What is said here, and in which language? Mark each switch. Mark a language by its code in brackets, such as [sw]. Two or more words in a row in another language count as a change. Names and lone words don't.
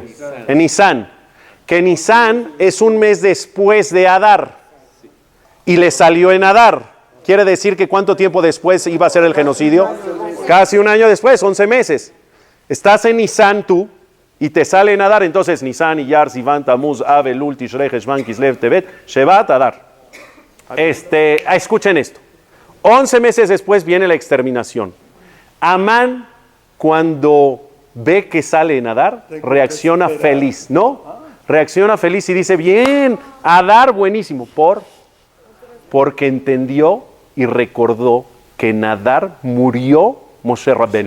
[es] En Nisan. Que Nisan es un mes después de Adar. Y le salió en Adar. ¿Quiere decir que cuánto tiempo después iba a ser el genocidio? Casi un año después, 11 meses. Estás en Nisan tú y te sale en Adar. Entonces Nisan, Iyar, Sivan, Tamuz, Av, Elul, Tishrei, Heshvan, Kislev, Tevet, Shevat, Adar. Escuchen esto. 11 meses después viene la exterminación. Amán, cuando ve que sale en Adar, reacciona feliz, ¿no? Reacciona feliz y dice, bien, Adar, buenísimo. Porque entendió y recordó que en Adar murió Moshe Rabbeinu.